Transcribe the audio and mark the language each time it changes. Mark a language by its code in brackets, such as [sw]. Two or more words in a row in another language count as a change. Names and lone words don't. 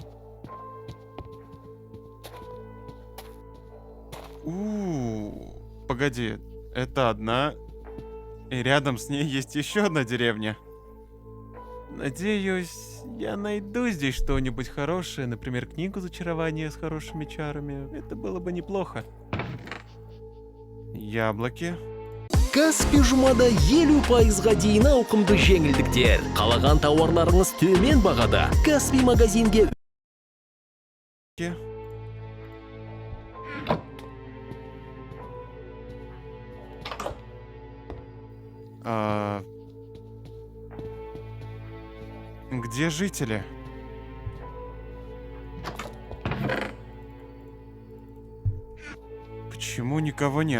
[ru] Погоди, это одна, и рядом с ней есть еще одна деревня. Надеюсь, я найду здесь что-нибудь хорошее, например, книгу зачарования с хорошими чарами. Это было бы неплохо. Яблоки. [kk] Каспи жұмада 50%-ға дейін ауқымды жеңілдіктер. Қалаған тауарларыңыз төмен бағада. Каспи магазинге Ке. [ru] Где жители? Почему никого нет?